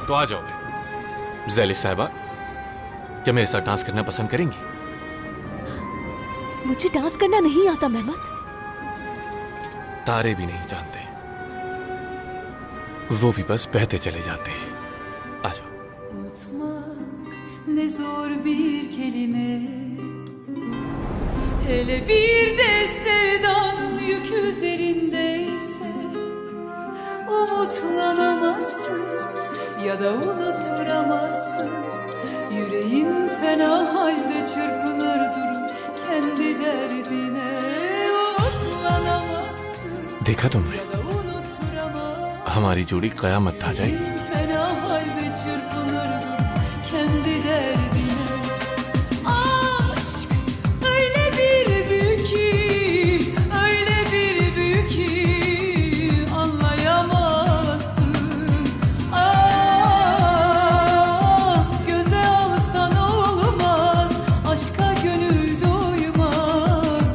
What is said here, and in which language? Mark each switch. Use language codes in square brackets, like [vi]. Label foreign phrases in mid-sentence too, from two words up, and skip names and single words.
[hi] तो आ जाओगे। ज़ेलिश साहिबा, क्या मेरे साथ डांस करना पसंद करेंगी? मुझे डांस करना नहीं आता मेहमत। तारे भी नहीं जानते, वो भी बस बहते चले जाते हैं। आ जाओ। [tr] Unutmak ne zor bir kelime, Hele bir de sevdanın yükü üzerindeyse umutlanamazsın ya da unutturamazsın. Yüreğin fena halde çırpınır durur kendi derdine. Unutlanamazsın [hi] देखा तुमने [tr] ya da unutturamazsın. [hi] हमारी जोड़ी कयामत ढा जाएगी. [tr] Fena halde çırpınır durur kendi derdine. Aşk öyle bir büyük ki, öyle bir büyük ki anlayamazsın. Ah, göze alsan olmaz, aşka gönül doymaz.